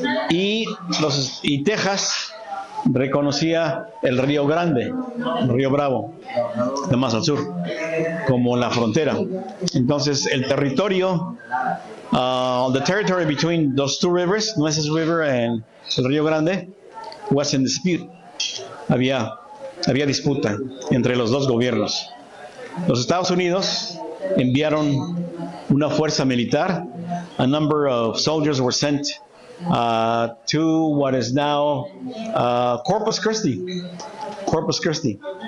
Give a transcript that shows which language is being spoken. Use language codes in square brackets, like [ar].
[es] Y Texas reconocía el Río Grande, el Río Bravo, de más al sur, como la frontera. Entonces, el territorio, [en] the territory between those two rivers, Nueces River and el Río Grande, was in dispute. [es] Había disputa entre los dos gobiernos. Los Estados Unidos enviaron una fuerza militar. [en] A number of soldiers were sent to what is now Corpus Christi.